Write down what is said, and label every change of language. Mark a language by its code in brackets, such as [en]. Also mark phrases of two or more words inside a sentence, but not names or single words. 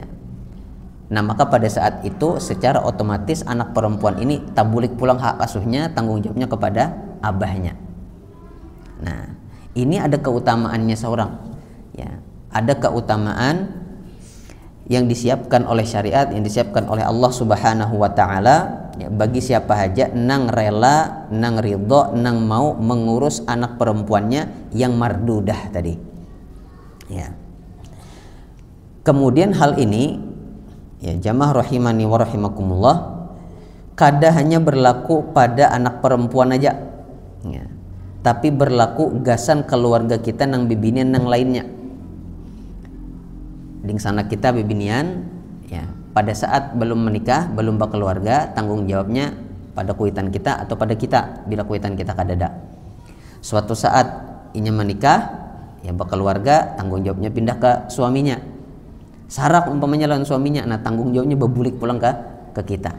[bjn] Nah, maka pada saat itu secara otomatis anak perempuan ini tabulik pulang hak asuhnya, tanggung jawabnya kepada abahnya. Nah, ini ada keutamaannya seorang ya, ada keutamaan yang disiapkan oleh syariat, yang disiapkan oleh Allah [ar] Subhanahu wa taala [bjn] ya, bagi siapa aja nang rela, nang ridho, nang mau mengurus anak perempuannya yang mardudah tadi ya. Kemudian hal ini ya, jamaah [ar] rahimani wa rahimakumullah, [bjn] kada hanya berlaku pada anak perempuan aja ya, tapi berlaku gasan keluarga kita nang bibinian nang lainnya. Ding sana kita bibinian ya, pada saat belum menikah, belum berkeluarga, tanggung jawabnya pada kuitan kita atau pada kita bila kuitan kita kadada. Suatu saat inya menikah ya, berkeluarga, tanggung jawabnya pindah ke suaminya. Sarak umpamanya lawan suaminya, nah tanggung jawabnya bebulik pulang ke kita.